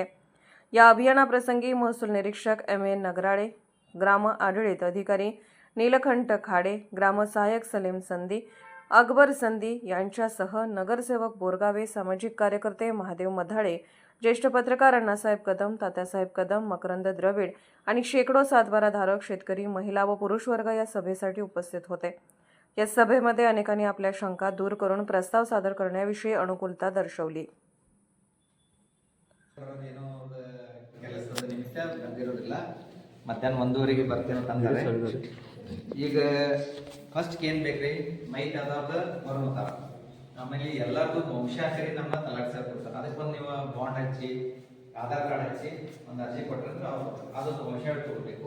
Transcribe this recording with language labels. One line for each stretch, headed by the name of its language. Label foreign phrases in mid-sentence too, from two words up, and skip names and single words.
Marathi: या अभियानाप्रसंगी महसूल निरीक्षक M.A. नागराळे, ग्राम आढळीत अधिकारी नीलकंठ खाडे, ग्रामसहाय्यक सलीम संधी अकबर संधी यांच्यासह नगरसेवक बोरगावे, सामाजिक कार्यकर्ते महादेव मधाळे, ज्येष्ठ पत्रकार अण्णासाहेब कदम, तात्यासाहेब कदम, मकरंद द्रविड आणि शेकडो सातबाराधारक शेतकरी, महिला व पुरुष वर्ग या सभेसाठी उपस्थित होते। या सभेमध्ये अनेकांनी आपल्या शंका दूर करून प्रस्ताव सादर करण्याविषयी अनुकूलता दर्शवली।
Kannada: ಮಧ್ಯಾಹ್ನ 1:30ಗೆ ಬರ್ತೀನಿ ಅಂತಂದ್ರೆ ಈಗ ಫಸ್ಟ್ ಏನು ಬೇಕ್ರಿ ಮೈಟ್ ಅದಾದ ಬರೋತಾರ ಆಮೇಲೆ ಎಲ್ಲರದು ವಂಶಾಖರಿ ನಮ್ಮ ತಲಾಟ್ ಸರ್ ಕೊಡ್ತಾರೆ ಅದಕ್ಕೊಂದು ನೀವು ಬಾಂಡ್ ಹಚ್ಚಿ ಆಧಾರ್ ಕಾರ್ಡ್ ಹಚ್ಚಿ ಒಂದು ಅರ್ಜಿ ಕೊಟ್ಟರೆ ಅದೊಂದು ವಂಶಾವಳಿ ತಗೋಬೇಕು।